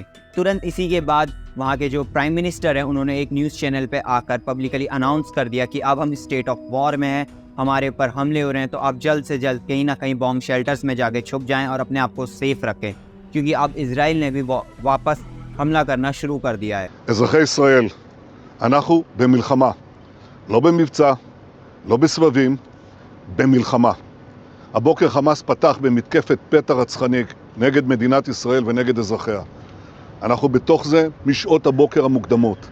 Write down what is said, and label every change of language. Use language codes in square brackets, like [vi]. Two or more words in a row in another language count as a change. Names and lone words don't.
[hi] तुरंत इसी के बाद वहाँ के जो [en] prime minister [hi] हैं, उन्होंने एक [en] news channel [hi] पे आकर [en] publicly announce [hi] कर दिया कि अब हम [en] state of war [hi] में हैं, हमारे ऊपर हमले हो रहे हैं, तो आप जल्द से जल्द कहीं ना कहीं [en] bomb shelters [hi] में जाके छुप जाएं और अपने आप को सेफ रखें, क्योंकि अब इसराइल ने भी वापस हमला करना शुरू कर दिया है। [he] אזרחי ישראל, אנחנו במלחמה, לא במבצע, לא בסבבים, במלחמה. הבוקר חמאס פתח במתקפת פתע רצחני נגד מדינת ישראל ונגד אזרחיה. אנחנו בתוך זה משעות הבוקר המוקדמות.